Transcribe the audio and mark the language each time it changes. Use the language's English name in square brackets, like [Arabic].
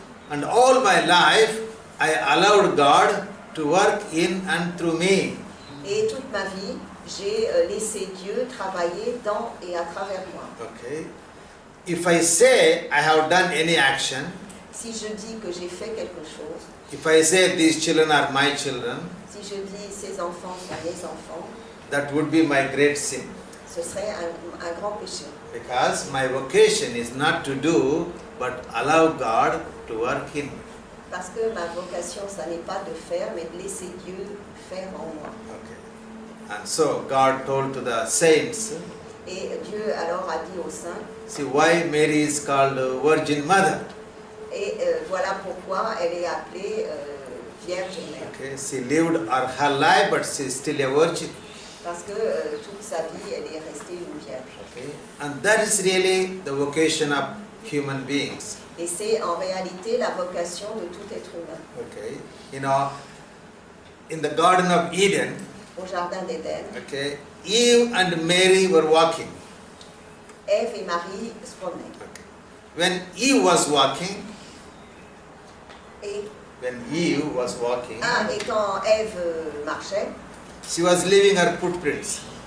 [English] And all my life, I allowed God to work in and through me. [French] Et toute ma vie, j'ai laissé Dieu travailler dans et à travers moi. [English] Okay. If I say I have done any action, [French] Si je dis que j'ai fait quelque chose, [English] if I say these children are my children, [French] si je dis ces enfants sont mes enfants, [English] that would be my great sin. [French] ce serait un grand péché. [English] Because my vocation is not to do, but allow God to work in me. [French] Parce que ma vocation, ça n'est pas de faire, mais de laisser Dieu faire en moi. [English] Okay. And so God told to the saints, [French] Et Dieu alors a dit aux saints, [English] see why Mary is called Virgin Mother. [French] et voilà pourquoi elle est appelée Vierge Mère. [English] Okay. She lived her life, but she is still a virgin. [French] Parce que toute sa vie, elle est restée une vierge. [English] Okay. And that is really the vocation of human beings. [French] Et c'est en réalité la vocation de tout être humain. [English] Okay. You know, in the Garden of Eden, [French] Au Jardin d'Éden, [English] okay, Eve and Mary were walking. [French] Ève et Marie se promenaient. [English] Okay. When Eve was walking, [French] Et, et quand Ève marchait, [English] she was leaving her footprints.